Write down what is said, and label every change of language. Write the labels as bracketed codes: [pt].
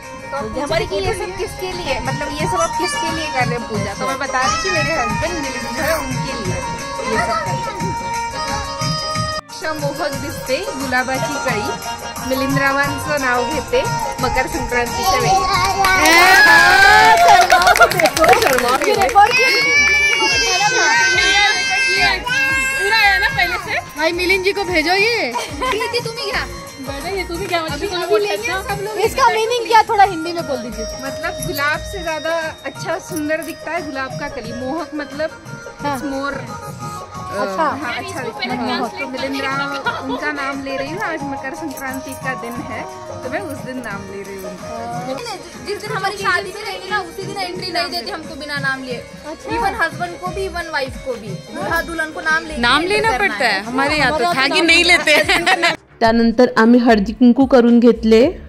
[hi] तो हमारी ये सब किसके लिए, मतलब ये सब आप किसके लिए कर रहे हैं पूजा? तो मैं बता रही कि मेरे हस्बैंड मिलिंद है, उनके लिए ये सब कर रहे हैं। [mr] मोहक दिसते गुलाबाची कळी मिलिंदरावांचं नाव घेते मकर संक्रांतीच्या वेळी। [hi] भाई मिलिंद जी को भेजो ये। [mr] तुम्ही घ्या, [hi] इसका मीनिंग क्या, थोड़ा हिंदी में बोल दीजिए। मतलब गुलाब से ज्यादा अच्छा सुंदर दिखता है गुलाब का कली। मोहक मतलब मोर अच्छा, हाँ, अच्छा दिखता है। तो मिलिंद राव उनका नाम ले रही हूँ। आज मकर संक्रांति का दिन है तो मैं उस दिन नाम ले रही हूँ। जिस दिन हमारी शादी में रहेगी ना उसी दिन एंट्री नहीं देते हमको बिना नाम लिए। इवन हस्बैंड को भी, इवन वाइफ को भी, दूल्हा दुल्हन को नाम लेना पड़ता है। हमारे यहाँ तो था कि नहीं लेते हैं। [mr] त्यानंतर आम्ही हळदी कुंकू करून घेतले।